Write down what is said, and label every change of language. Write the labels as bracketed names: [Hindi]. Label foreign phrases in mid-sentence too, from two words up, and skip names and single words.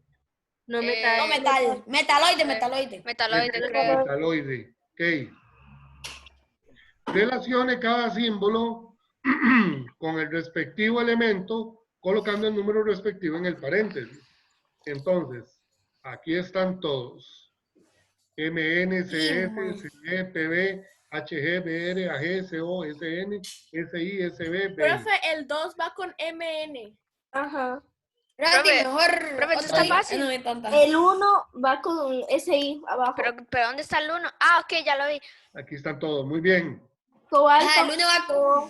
[Spanish] No metal. Metaloide, metaloide. Metaloide, creo. Metaloide. Ok. Relacione cada símbolo con el respectivo elemento, colocando el número respectivo en el paréntesis. Entonces, aquí están todos. MN, CS, CE, PB, HG, BR, AG, CO, SN, SI, SB, BI. Profe, el 2 va con MN. Ajá. Randy, Profe, mejor. profe, esto otro está día. fácil. No me tonta. El 1 va con SI abajo. Pero ¿dónde está el 1? Ah, ok, ya lo vi. Aquí están todos. Muy bien. Cobalto. Ajá, el 1 va con.